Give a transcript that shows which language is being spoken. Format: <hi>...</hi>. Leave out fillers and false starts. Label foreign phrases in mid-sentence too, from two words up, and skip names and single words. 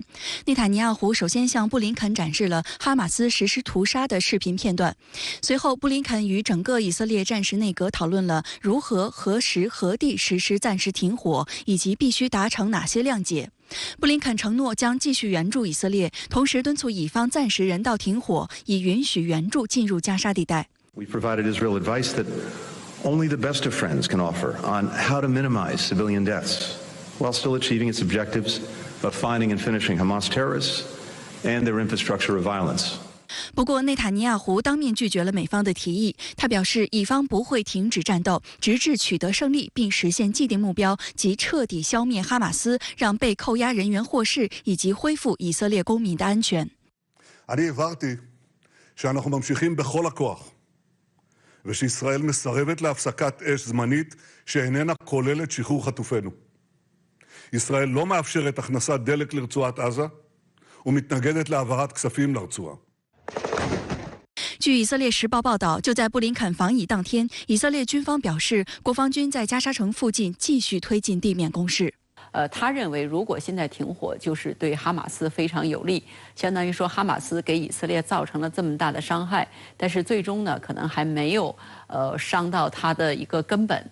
<zh>内塔尼亚胡首先向布林肯展示了哈马斯实施屠杀的视频片段，随后布林肯与整个以色列战时内阁讨论了如何、何时、何地实施暂时停火，以及必须达成哪些谅解。布林肯承诺将继续援助以色列，同时敦促以方暂时人道停火，以允许援助进入加沙地带。</zh> <en>We provided Israel advice that only the best of friends can offer on how to minimize civilian deaths while still achieving its objectives of finding and finishing Hamas terrorists and their infrastructure of violence.</en> <zh>不过，内塔尼亚胡当面拒绝了美方的提议。他表示，以方不会停止战斗，直至取得胜利，并实现既定目标，即彻底消灭哈马斯，让被扣押人员获释，以及恢复以色列公民的安全。</zh> <he>אני הבהרתי שאנחנו ממשיכים בכל הכוח. ושישראל מסרבת להפסקת אש זמנית שאיננה כוללת שחרור חטופינו. ישראל לא מאפשרת הכנסת דלק לרצועת עזה ומתנגדת להעברת כספים לרצועה.</he> <zh>据以色列时报报道，就在布林肯访以当天，以色列军方表示，国防军在加沙城附近继续推进地面攻势。他认为如果现在停火，就是对哈马斯非常有利，相当于说哈马斯给以色列造成了这么大的伤害，但是最终呢，可能还没有伤到他的一个根本。</zh>